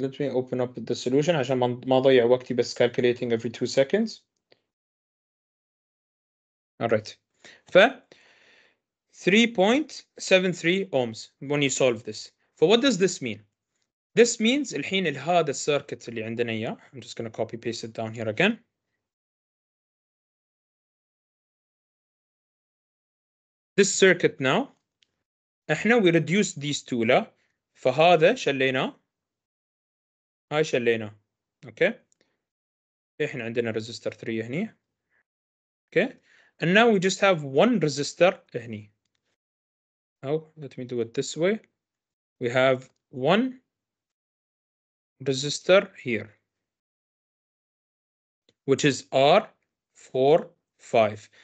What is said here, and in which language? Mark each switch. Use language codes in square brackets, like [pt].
[en] Let me open up the solution [ar] عشان ما أضيع وقتي بس [en] calculating every 2 seconds. Alright. ف 3.73 ohms when you solve this. So what does this mean? This means [ar] الحين هذا السيركت اللي عندنا إياه. [en] I'm just going to copy paste it down here again. This circuit now احنا we reduce these two [ar] لا فهذا شليناه هاي شليناه. [en] Okay. [ar] احنا عندنا resistor 3 هني. [en] okay. And now we just have one resistor هني. Oh, let me do it this way. We have one resistor here, which is R4, 5.